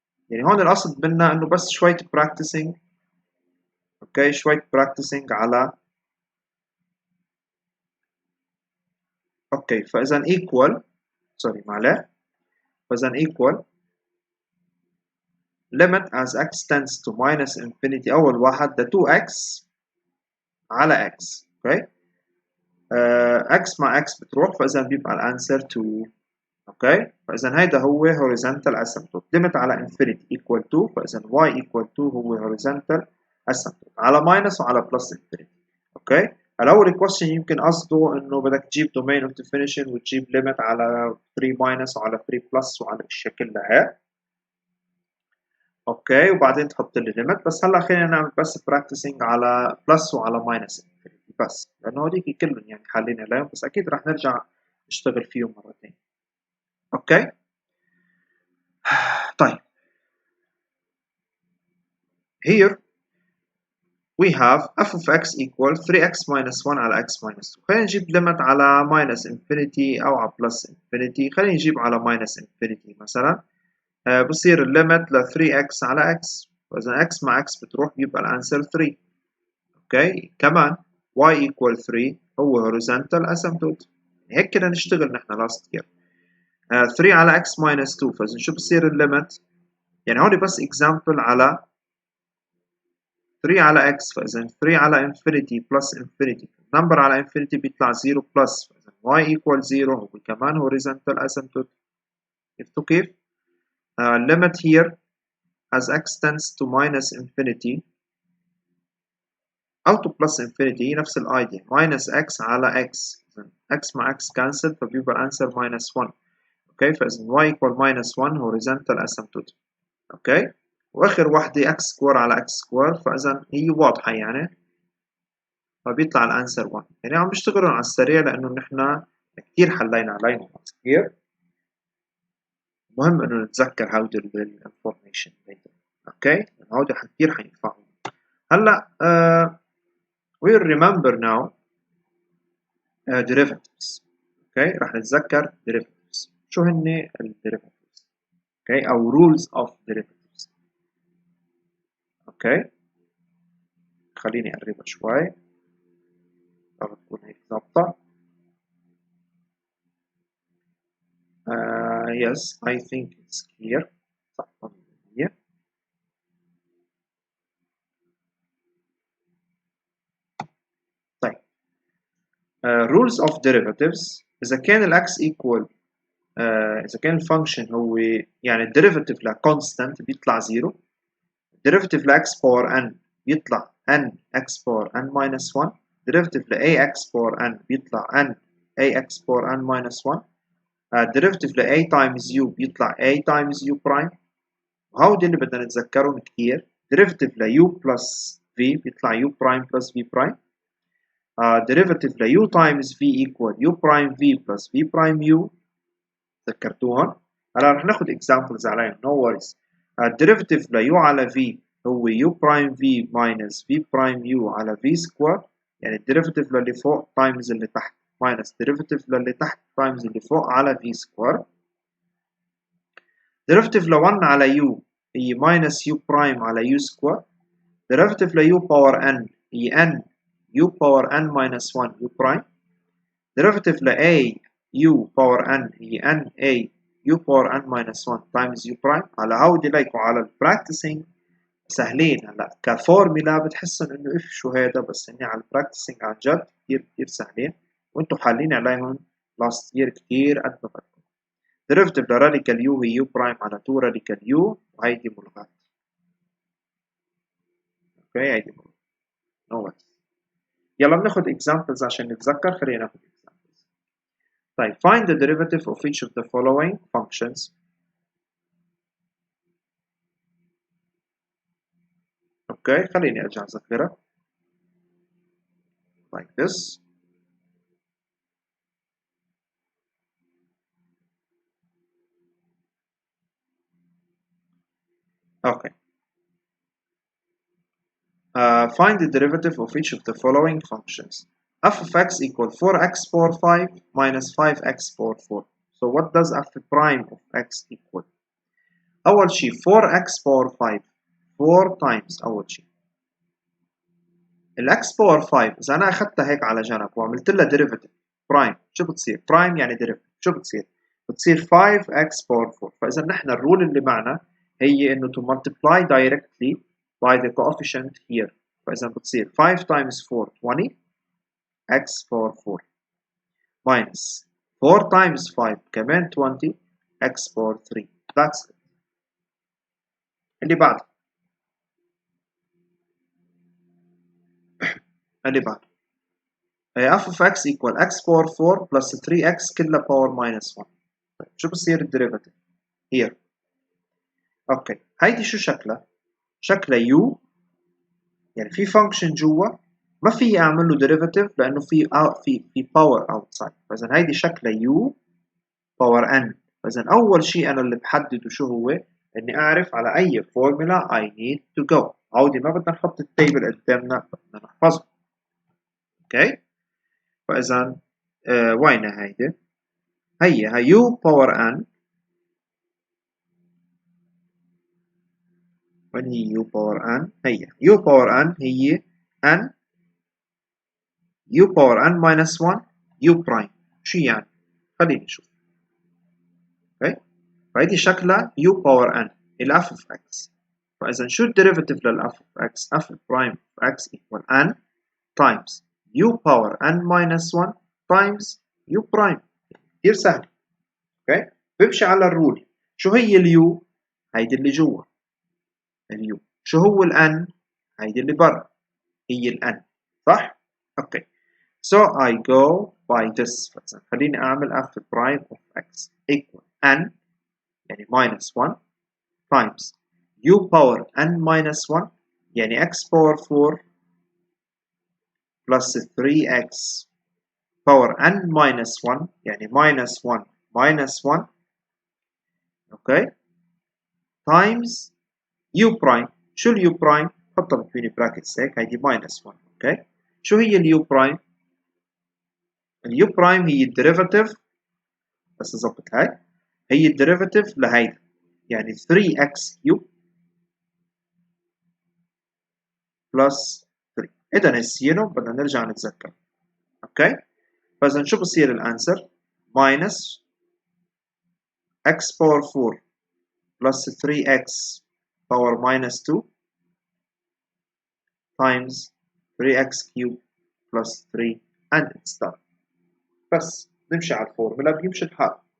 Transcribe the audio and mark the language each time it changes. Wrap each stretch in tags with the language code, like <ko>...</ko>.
<ar>يعني هون القصد منا انه بس شوية practicing. اوكي شوية practicing على اوكي فاذا equal سوري معلش فاذا equal limit as x tends to minus infinity أول واحد ده 2x على x. اوكي x مع x بتروح فإذا بيبقى الانسر 2. اوكي فإذا هيدا هو horizontal asymptote limit على infinity equal 2 فإذا y equal 2 هو horizontal asymptote على minus وعلى plus infinity. اوكي الأول question يمكن قصده إنه بدك تجيب domain of definition وتجيب limit على 3 minus وعلى 3 plus وعلى الشكل ده. اوكي وبعدين تحط لي ليميت، بس هلا خلينا نعمل بس براكتسنج على بلس وعلى ماينس بس لانه هذيك كلهم يعني حالين اليوم، بس اكيد رح نرجع نشتغل فيهم مره ثانيه. اوكي طيب</ar> <en>here we have</en> <ar>f of x equal 3x minus 1 على x minus 2. خلينا نجيب ليميت على minus infinity او على plus infinity. خلينا نجيب على minus infinity مثلا. بصير الليمت ل 3x على x، فاذا x مع x بتروح بيبقى الانسر 3. اوكي كمان y equal 3 هو horizontal asymptote. هيك كده نشتغل نحن</ar> <en>last year.</en> <ar>3 على x minus 2 فاذا شو بصير الليمت؟ يعني هون بس example على 3 على x فاذا 3 على infinity plus infinity number على infinity بيطلع 0 plus فاذا y equal 0 هو كمان horizontal asymptote. شفتوا كيف؟</ar> <en>limit here as x tends to minus infinity</en> <ar>أو to plus infinity نفس الايديا minus x على x x مع x cancel فبيبقى الانسر minus 1. اوكي فاذا y equal minus 1 horizontal asymptote. اوكي واخر وحده x square على x square فاذا هي واضحه يعني فبيطلع الانسر 1. يعني عم بيشتغلوا على السريع لانه نحن كثير حلينا عليهم كثير. مهم انه نتذكر هودي الانفورميشن. اوكي هودي كثير حينفعوا.</ar> <en>هلا we'll remember now derivatives.</en> <ar>اوكي رح نتذكر derivatives. شو هن derivatives؟ اوكي او rules of derivatives. اوكي خليني اقربها شوي تكون هيك ظابطة.</ar> <en>yes I think it's clear.</en> <ar>صح 100%. طيب rules of derivatives إذا كان ال x equal إذا كان الفانكشن هو يعني الديريفاتيف لكونستانت بيطلع 0، الديريفاتيف لإكس باور n بيطلع n x باور n minus 1، الديريفاتيف لAx باور n بيطلع n ax باور n minus 1، الديريفاتيف ل a times u بيطلع a times u برايم، وهودي اللي بدنا نتذكرهم كتير. ديريفاتيف ل u plus v بيطلع u برايم plus v برايم، ديريفاتيف ل u times v equal u برايم v plus v برايم u، تذكرتوهم؟ هلا رح ناخد examples عليهم</ar> <en>no worries.</en> <ar>الديريفاتيف ل u على v هو u برايم v minus v برايم u على v سكوير، يعني الديريفاتيف للي فوق times اللي تحت minus ديريفاتيف للي تحت times اللي فوق على v سكوير. ديريفاتيف ل 1 على u هي minus u برايم على u سكوير. ديريفاتيف ل u باور n هي n u باور n minus 1 u برايم. ديريفاتيف ل a u باور n هي n a u باور n minus 1 times u برايم. على هودي ليكوا على البراكتسينج سهلين. هلا كفورميلا بتحسن انه اف شو هذا، بس اني على البراكتسينج عن جد كثير كثير سهلين، وانتم حالين عليهم لاست يير كثير قد ما بدكم. ديريفاتيف لراديكال يو هي يو برايم على 2 راديكال يو، وهيدي ملغاة. اوكي هيدي ملغاة. نو no. يلا بناخذ examples عشان نتذكر. خلينا ناخذ examples.</ar> <en>طيب find the derivative of each of the following functions.</en> <ar>اوكي خليني ارجع اذكرها like this.</ar> <en>Okay. Find the derivative of each of the following functions. F of x equal 4x power 5 minus 5x power 4. So what does f prime of x equal?</en> <ar>أول شيء 4x power 5 4 times أول شيء. ال x power 5 إذا أنا أخذتها هيك على جنب وعملت لها derivative prime شو بتصير؟ prime يعني derivative شو بتصير؟ بتصير 5x power 4. فإذا نحن الرول اللي معنا هي إنه</ar> <en>to multiply directly by the coefficient here.</en> <ar>فإذا بتصير 5 times 4 20 x power 4 minus 4 times 5 كمان 20 x power 3.</ar> <en>That's it.</en> <ar>اللي بعده f of x equal x power 4 plus 3x كلها power minus 1. طيب شو بصير الديريفاتيف؟ here. اوكي هيدي شو شكلها؟ شكلها u، يعني في فانكشن جوا ما في اعمل له ديريفاتيف لانه في باور اوتسايد. فاذا هيدي شكلها u باور n. فاذا اول شيء انا اللي بحدده شو هو؟ اني اعرف على اي فورمولا</ar> <en>I need to go.</en> <ar>عودي ما بدنا نحط التيبل قدامنا، بدنا نحفظه. اوكي فاذا وين هيدي؟ هي u باور n. وين هي u باور n؟ هي u باور n هي n u باور n minus 1 u برايم. شو يعني؟ خليني نشوف. اوكي فهيدي شكلها u باور n ال f of x. فإذا شو الديريفاتيف لل f of x؟ f prime of x equal n times u باور n minus 1 times u برايم. كثير سهل. اوكي بمشي على الرول. شو هي اليو؟ هيدي اللي جوا اليو. شو هو الان؟ هيدي اللي برا هي الان، صح؟ اوكي</ar> <en>so I go by this.</en> <ar>خليني اعمل f prime of x equal n يعني minus 1 times u power n minus 1 يعني x power 4 plus 3x power n minus 1 يعني minus 1 minus 1 اوكي times u prime. شو اليو برايم؟ حطها between brackets هيك هيدي minus 1. اوكي شو هي اليو برايم؟ اليو برايم هي الديريفاتيف، بس اظبط هاي، هي الديريفاتيف لهيدا يعني 3x كيوب بلس 3. اذا نسينا بدنا نرجع نتذكر. اوكي فاذا شو بصير الانسر؟ minus x power 4 plus 3x power minus 2 times 3x cube plus 3</ar> <en>and it's done.</en> <ar>بس نمشي على الفورمولا بيمشي الحال.</ar>